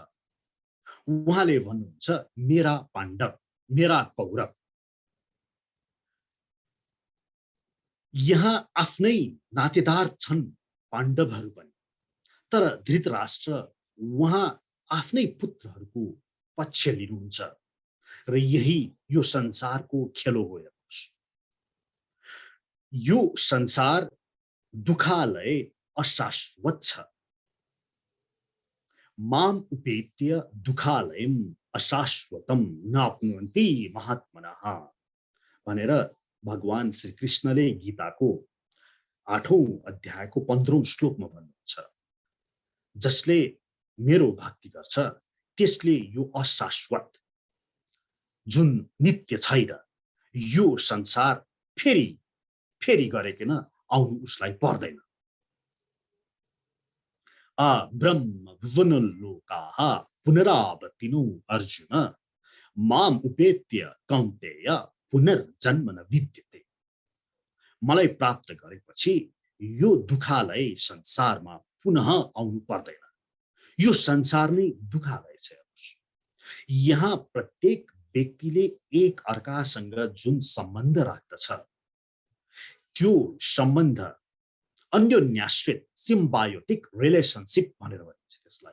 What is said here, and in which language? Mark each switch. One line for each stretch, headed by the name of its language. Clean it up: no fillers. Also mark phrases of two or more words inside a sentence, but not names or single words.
Nepali: उहाँले भन्नुहुन्छ मेरा पाण्डव, मेरा कौरव यहाँ आफ्नै नातेदार छन् पाण्डवहरू पनि, तर धृतराष्ट्र उहाँ आफ्नै पुत्रहरूको पक्ष लिनुहुन्छ र यही यो संसारको खेलो हो। हेर्नुहोस्, यो संसार दुखालय अशाश्वत छ।
Sanskrit: माम उपेत्य दुखालयम अशाश्वतम नाप्नुवन्ति महात्मनः
Nepali: भनेर भगवान श्री कृष्णले गीताको 8औं अध्यायको 15औं श्लोकमा भन्नुहुन्छ। जसले मेरो भक्ति गर्छ त्यसले यो अशाश्वत जुन नित्य छैन यो संसार फेरि गरेकिन आउनु उसलाई पर्दैन।
Sanskrit: आ ब्रह्म भुवनलोकाः पुनरावर्तिनो अर्जुन माम उपेत्य कौन्तेय पुनर्जन्म न विद्यते।
Nepali: मलाई प्राप्त गरेपछि यो दुखालय संसारमा पुनः आउनु पर्दैन। यो संसार नै दुखालय छ। यहाँ प्रत्येक व्यक्तिले एक अर्कासँग जुन सम्बन्ध राख्दछ त्यो सम्बन्ध अन्योन्याश्रित
English: symbiotic relationship
Nepali: भनेर भनिन्छ त्यसलाई।